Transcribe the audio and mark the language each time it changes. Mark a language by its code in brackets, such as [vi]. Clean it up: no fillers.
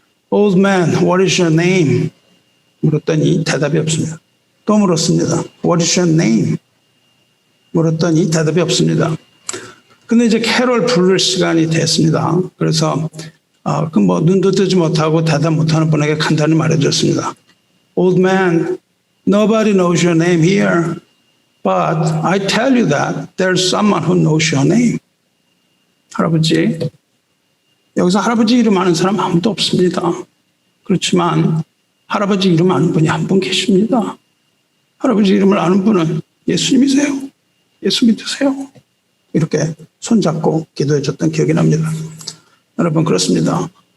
[en] Old man, what is your name? [ko] 물었더니 대답이 없습니다. 또 물었습니다. [en] What is your name? [ko] 물었더니 대답이 없습니다. 근데 이제 캐롤 부를 시간이 됐습니다. 그래서 눈도 뜨지 못하고 대답 못하는 분에게 간단히 말해줬습니다. [en] Old man, nobody knows your name here, but I tell you that there's someone who knows your name. [ko] 할아버지, 여기서 할아버지 이름 아는 사람 아무도 없습니다. 그렇지만 할아버지 이름 아는 분이 한 분 계십니다. 할아버지 이름을 아는 분은 예수님이세요. 예수 믿으세요. 이렇게 손잡고 기도해 줬던 기억이 납니다. 여러분 그렇습니다.